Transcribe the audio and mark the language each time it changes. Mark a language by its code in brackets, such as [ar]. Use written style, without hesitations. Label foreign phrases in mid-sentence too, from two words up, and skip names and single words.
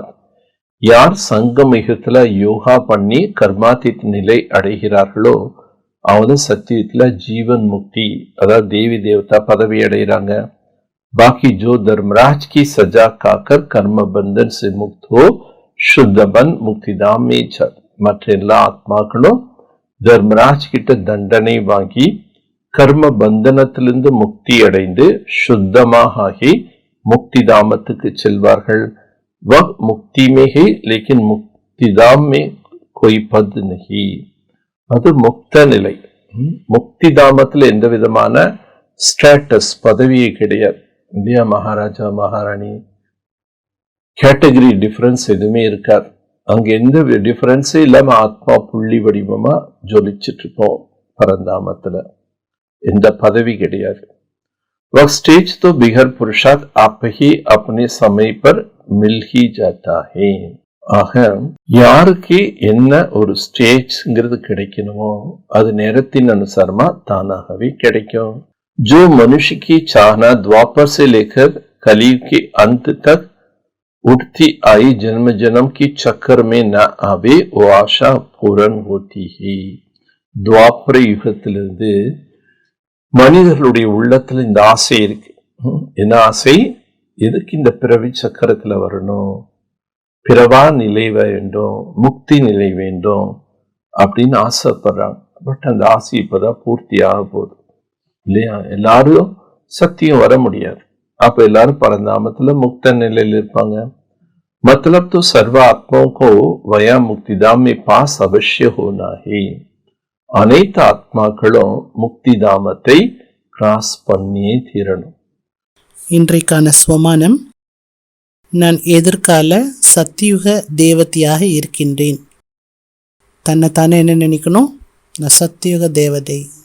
[ta] யார் சங்கம் யுகத்துல யோகா பண்ணி கர்மாतीत நிலை அடைகிறார்களோ அவங்க சத்தியத்துல ஜீவன் முக்தி அதாவது தேவி தேவதா பதவி அடைகிறாங்க. [hi] बाकी जो धर्मराज की सजा खाकर कर्म बंधन से मुक्त हो शुद्ध बन मुक्तिधाम में चल. [ta] மற்ற எல்லா ஆத்மாக்களும் தர்மராஜ் கிட்ட தண்டனை வாங்கி கர்ம பந்தனத்திலிருந்து முக்தி அடைந்து சுத்தமாக ஆகி முக்திதாமத்துக்கு செல்வார்கள். [hi] वह मुक्ति में है लेकिन मुक्तिधाम में कोई पद नहीं. [ta] அது முக்த நிலை. முக்திதாமத்தில் எந்த விதமான ஸ்டேட்டஸ் பதவியே கிடையாது இல்லையா. மகாராஜா மகாராணி [en] category difference [ta] எதுவுமே இருக்காது. அங்க எந்த டிஃபரன்ஸே இல்லாம ஆத்மா புள்ளி வடிவமா ஜொலிச்சிட்டு இருப்போம் பரந்தாமத்துல. எந்த பதவி கிடையாது. [hi] वह स्टेज तो बिगर पुरुषार्थ आप ही अपने समय पर मिल ही जाता है. [ta] ஆக யாருக்கு என்ன ஒரு ஸ்டேஜ்ங்கிறது கிடைக்கணுமோ அது நேரத்தின் அனுசாரமா தானாகவே கிடைக்கும். [hi] जो मनुष्य की चाहना द्वापर से लेकर कलयुग के अंत तक उठती आई जन्म जन्म की चक्कर में न आवे वो आशा पूर्ण होती है. [ta] द्वापर யுகத்திலிருந்து மனிதர்களுடைய உள்ளத்துல இந்த ஆசை இருக்கு. என்ன ஆசை? எதுக்கு இந்த பிறவி சக்கரத்துல வரணும், பிறவா நிலை வேண்டும், முக்தி நிலை வேண்டும் அப்படின்னு ஆசைப்படுறாங்க. பட் அந்த ஆசை இப்பதான் பூர்த்தி ஆக போகுது இல்லையா. எல்லாரும் சத்தியம் வர முடியாது. அப்ப எல்லாரும் பரந்தாமத்துல முக்த நிலையில் இருப்பாங்க. [hi] मतलब तो सर्व आत्माओं को वया मुक्तिधाम में पास अवश्य होना है. [ta] அனைத்து ஆத்மாக்களும் முக்திதாமத்தை கிராஸ் பண்ணியே தீரணும். இன்றைக்கான ஸ்வமானம், நான் எதிர்கால சத்தியுக தேவதையாக இருக்கின்றேன். தன்னைத்தானே என்ன நினைக்கணும்? நான் சத்தியுக தேவதை.